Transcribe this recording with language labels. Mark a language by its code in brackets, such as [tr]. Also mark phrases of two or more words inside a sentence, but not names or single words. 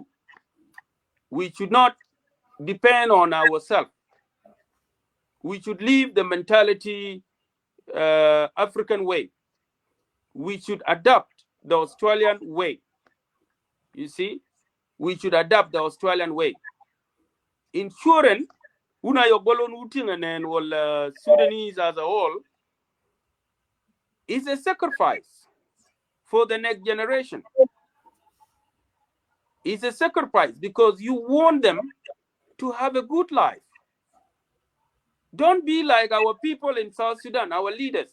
[en] We should not depend on ourselves. We should leave the mentality African way. We should adopt the Australian way. You see, we should adopt the Australian way. Insurance, una yogolon utingen or Sudanese as a whole, is a sacrifice for the next generation. It's a sacrifice because you want them to have a good life. Don't be like our people in South Sudan, our leaders.